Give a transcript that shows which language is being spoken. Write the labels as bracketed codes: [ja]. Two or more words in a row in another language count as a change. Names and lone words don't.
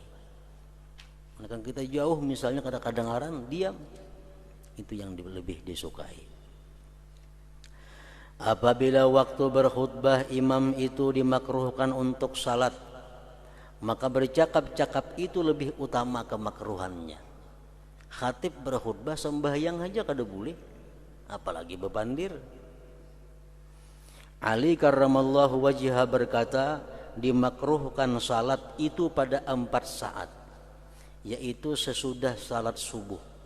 [id] Kan kita jauh misalnya kadang-kadang diam, itu yang lebih disukai. Apabila waktu berkhutbah imam itu dimakruhkan untuk salat, maka bercakap-cakap itu lebih utama kemakruhannya. [bjn] Khatib berkhutbah sembahyang aja kada boleh, apalagi bepandir. [id] Ali [ar] كرم الله وجهه [id] berkata, dimakruhkan salat itu pada 4 saat, yaitu sesudah salat subuh.